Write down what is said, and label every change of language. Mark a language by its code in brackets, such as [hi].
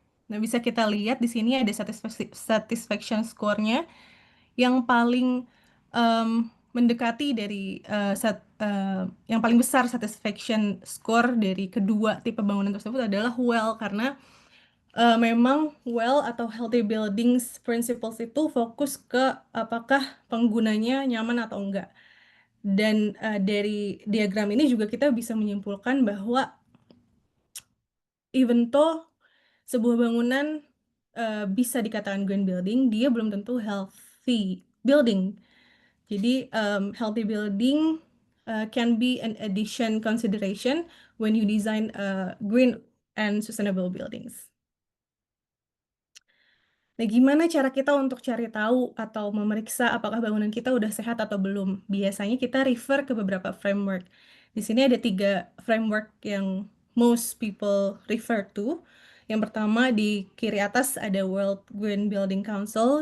[id] Nah, bisa kita lihat di sini ada satisfaction score-nya yang paling mendekati dari yang paling besar satisfaction score dari kedua tipe bangunan tersebut adalah WELL karena memang WELL atau Healthy Buildings Principles itu fokus ke apakah penggunanya nyaman atau enggak. Dan dari diagram ini juga kita bisa menyimpulkan bahwa even though sebuah bangunan bisa dikatakan green building, dia belum tentu healthy building. [en] Jadi healthy building can be an addition consideration when you design green and sustainable buildings. [id] Nah, gimana cara kita untuk cari tahu atau memeriksa apakah bangunan kita udah sehat atau belum? Biasanya kita refer ke beberapa framework. Di sini ada 3 framework yang [en] most people refer to. [id] Yang pertama di kiri atas ada World Green Building Council.